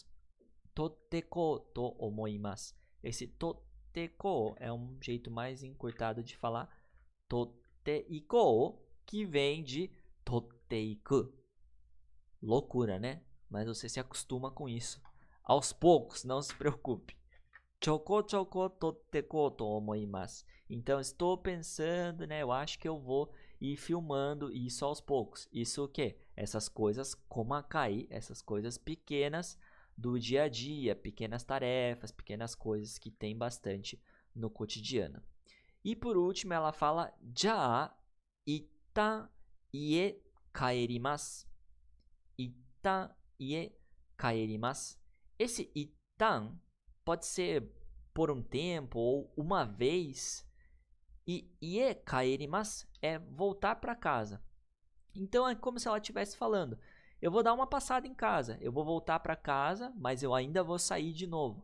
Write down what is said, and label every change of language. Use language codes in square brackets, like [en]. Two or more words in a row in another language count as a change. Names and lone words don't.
[ja] 撮っとこうと思います. [pt] Esse toteko é um jeito mais encurtado de falar toteiko, que vem de totteiku. Loucura, né? Mas você se acostuma com isso. Aos poucos, não se preocupe. [ja] ちょこちょこ撮っておこうと思います. [pt] Então, estou pensando, né? Eu acho que eu vou ir filmando isso aos poucos. Isso o quê? Essas coisas komakai, essas coisas pequenas do dia a dia, pequenas tarefas, pequenas coisas que tem bastante no cotidiano. E por último, ela fala já [ja] 一旦家帰ります. 一旦家帰ります. [pt] Esse ittan pode ser por um tempo ou uma vez. E [ja] 家帰ります [pt] é voltar para casa. Então é como se ela estivesse falando: eu vou dar uma passada em casa, eu vou voltar para casa, mas eu ainda vou sair de novo.